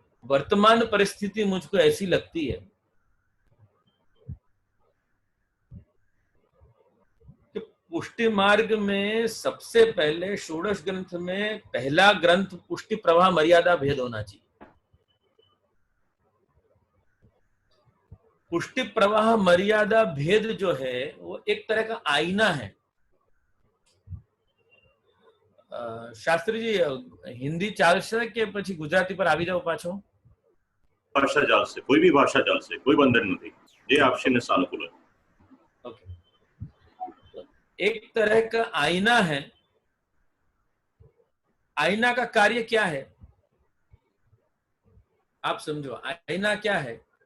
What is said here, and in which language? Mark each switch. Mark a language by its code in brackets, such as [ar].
[hi] वर्तमान परिस्थिति मुझको ऐसी लगती है कि पुष्टि मार्ग में सबसे पहले षोडश ग्रंथ में पहला ग्रंथ पुष्टि प्रवाह मर्यादा भेद होना चाहिए। पुष्टि प्रवाह मर्यादा भेद जो है वो एक तरह का आईना है। [gu] शास्त्री जी हिंदी चालશે કે પછી ગુજરાતી પર આવી જાવ પાછો? [hi] भाषा जाल से, कोई भी भाषा जाल से कोई बंधन नहीं, ये आपसे सानुकूल है। ओके, एक तरह का आईना है। आईना का कार्य क्या है आप समझो। आईना क्या है?